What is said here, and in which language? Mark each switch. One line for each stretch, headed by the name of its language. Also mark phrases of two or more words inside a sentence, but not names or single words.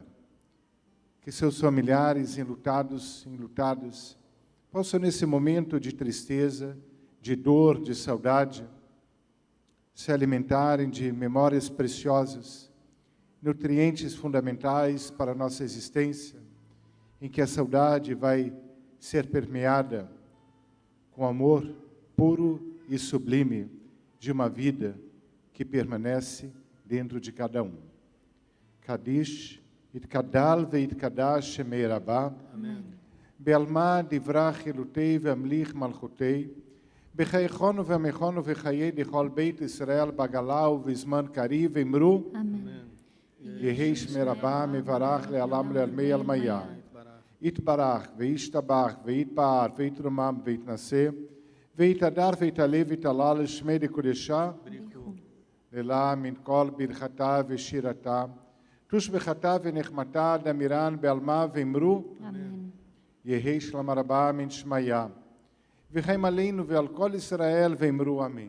Portuguese: Que seus familiares enlutados, possam nesse momento de tristeza, de dor, de saudade, se alimentarem de memórias preciosas, nutrientes fundamentais para a nossa existência, em que a saudade vai ser permeada com amor puro e sublime de uma vida que permanece dentro de cada um.
Aramaic: קדיש, יתגדל ויתקדש שמיה רבא, בעלמא די ברא כרעותיה וימליך מלכותיה, בחייכון וביומיכון ובחיי דכל בית ישראל בעגלא ובזמן קריב ואמרו, יהא שמיה רבא מברך לעלם ולעלמי עלמיא, יתברך וישתבח ויתפאר ויתרומם ויתנשא, ויתהדר ויתעלה ויתהלל שמיה דקודשא, לעילא מן כל ברכתא ושירתא, תשבחתא ונחמתא דאמירן בעלמא ואמרו, יהא שלמא רבא מן שמיא, וחיים עלינו ועל כל ישראל ואמרו אמן.